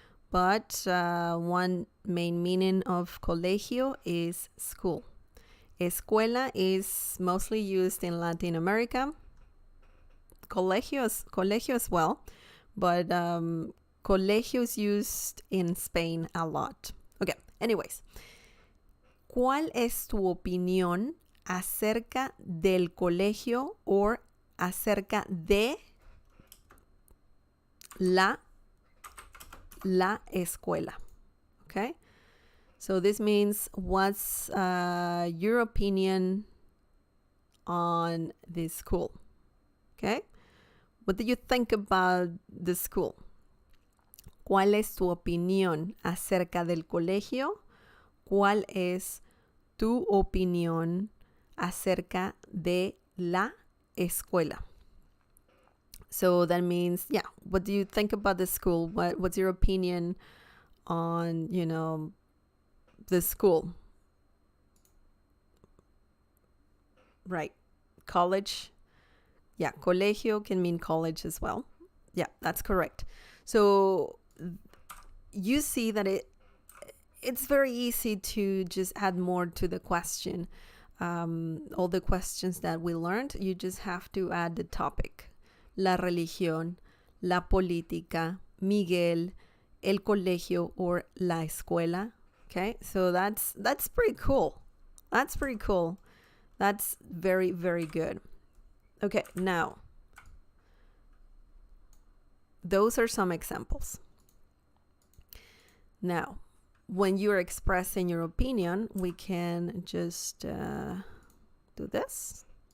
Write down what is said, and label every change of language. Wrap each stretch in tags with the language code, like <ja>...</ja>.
<en>But one main meaning of colegio is school. Escuela is mostly used in Latin America. Colegio as well. But colegio is used in Spain a lot. Okay, anyways.</en> <es>¿Cuál es tu opinión acerca del colegio or acerca de la escuela?</es> <en>Okay? So this means what's your opinion on the school? Okay? What do you think about the school?</en> <es>¿Cuál es tu opinión acerca del colegio? ¿Cuál es tu opinión acerca de la escuela?</es> <en>So that means, yeah, what do you think about the school? What's your opinion on, the school? Right. College. Yeah, colegio can mean college as well. Yeah, that's correct. So you see that it's very easy to just add more to the question. All the questions that we learned, you just have to add the topic.</en> <es>La religión, la política, Miguel, el colegio, or la escuela.</es> <en>Okay, so that's pretty cool. That's pretty cool. That's very, very good. Okay, now, those are some examples. Now, when you're expressing your opinion, we can just do this.</en>